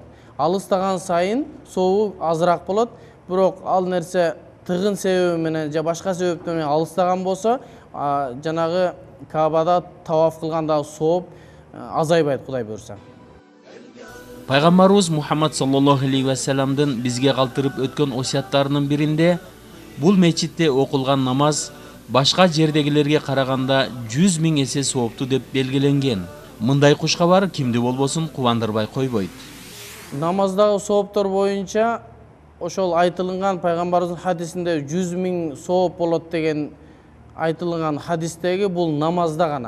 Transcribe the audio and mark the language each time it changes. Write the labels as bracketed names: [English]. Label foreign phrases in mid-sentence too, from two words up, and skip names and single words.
[Kyrgyz] Алыстаган сайын сообу азыраак болот. Бирок ал нерсе тыгын себеби менен же башка себептер менен алыстаган болсо, жанагы Каабада таваф кылгандагы сооп азайбайт, Кудай буйрса. Пайгамбарыбыз Мухаммад саллаллаху алейхи ва салламдын бизге калтырып өткөн осуяттарынын биринде бул мечитте окулган намаз башка жердегилерге караганда 100 000 эсе сооптуу деп белгиленген. Мындай кушкабар кимди болбосун кубандырбай койбойт. Намаздагы сооптор боюнча ошол айтылган пайгамбарыбыздын хадисинде 100 000 сооп болот деген айтылган хадистеги бул намазда гана.